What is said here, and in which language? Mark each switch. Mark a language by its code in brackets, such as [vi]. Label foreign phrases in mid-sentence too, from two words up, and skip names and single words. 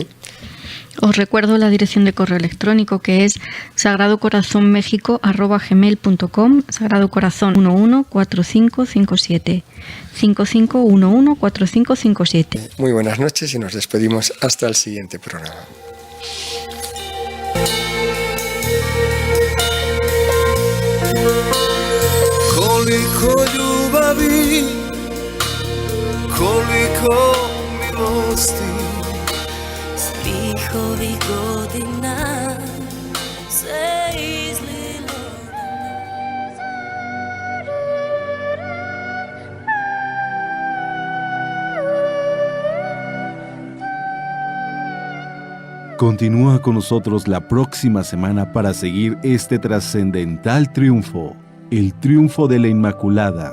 [es] Os recuerdo la dirección de correo electrónico que es sagradocorazonmexico@gmail.com, sagradocorazon114557 55114557. Muy buenas noches y nos despedimos hasta el siguiente programa. [hr] Koliko ljubavi, koliko milosti, Svih ovih godina se izlilo. [es] Continúa con nosotros la próxima semana para seguir este trascendental triunfo, el triunfo de la Inmaculada.